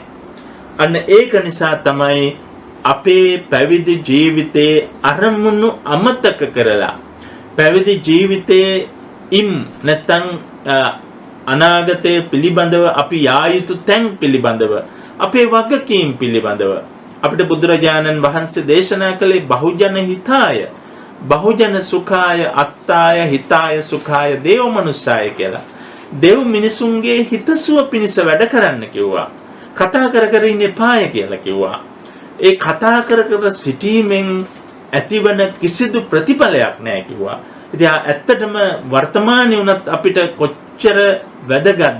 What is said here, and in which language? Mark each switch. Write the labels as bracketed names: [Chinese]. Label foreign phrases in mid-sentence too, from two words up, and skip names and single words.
[Sinhala] අන්න ඒක නිසා තමයි අපේ පැවිදි ජීවිතයේ අරමුණු අමතක කරලා පැවිදි ජීවිතයේ නැත්නම් අනාගතයේ පිළිබඳව අපි යා යුතු තැන් පිළිබඳව අපේ වගකීම් පිළිබඳව අපිට බුදුරජාණන් වහන්සේ දේශනා කළේ [Pali] බහුජන හිතාය, බහුජන සුඛාය, අත්තාය හිතාය සුඛාය දේව මනුස්සාය [Sinhala] කියලා. දෙව් මිනිසුන්ගේ හිතසුව පිණිස වැඩ කරන්න කිව්වා. කතා කර කර ඉන්න එපාය කියලා කිව්වා. ඒ කතා කර කර සිටීමෙන් ඇතිවන කිසිදු ප්‍රතිඵලයක් නැහැ කිව්වා. ඉතින් ඇත්තටම වර්තමානයේ උනත් අපිට කොච්චර වැදගත්ද?